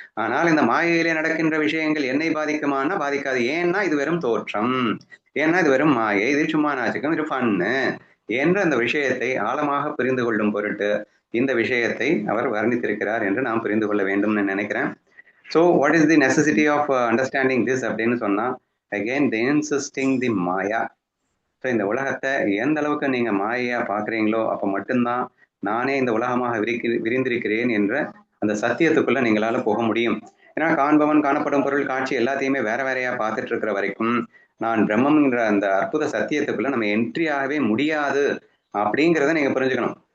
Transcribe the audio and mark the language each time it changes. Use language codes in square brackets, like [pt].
[ta] ஆனால் இந்த மாயையிலே நடக்கின்ற விஷயங்கள் என்னை பாதிக்குமானா பாதிக்காது. ஏன்னா இது வெறும் தோற்றம், ஏன்னா இது வெறும் மாயை, இது சும்மா நாச்சுக்கும், இது ஃபன்னு என்ற அந்த விஷயத்தை ஆழமாக புரிந்து கொள்ளும் பொருட்டு இந்த விஷயத்தை அவர் வர்ணித்திருக்கிறார் என்று நாம் புரிந்து கொள்ள வேண்டும் நினைக்கிறேன். [en] So what is the necessity of understanding this [ta] அப்படின்னு சொன்னா [en] again the insisting the maya. [ta] So இந்த உலகத்தை எந்த அளவுக்கு நீங்க மாயையா பாக்குறீங்களோ அப்ப மட்டும்தான் நானே இந்த உலகமாக விரிந்திருக்கிறேன் என்ற அந்த சத்தியத்துக்குள்ள நீங்களால போக முடியும். ஏன்னா காண்பவன் காணப்படும் பொருள் காட்சி எல்லாத்தையுமே வேற வேறையா பார்த்துட்டு இருக்கிற வரைக்கும் நான் பிரம்மம்ங்கிற அந்த அற்புத சத்தியத்துக்குள்ள நம்ம என்ட்ரி ஆகவே முடியாது அப்படிங்கிறத நீங்க புரிஞ்சுக்கணும்.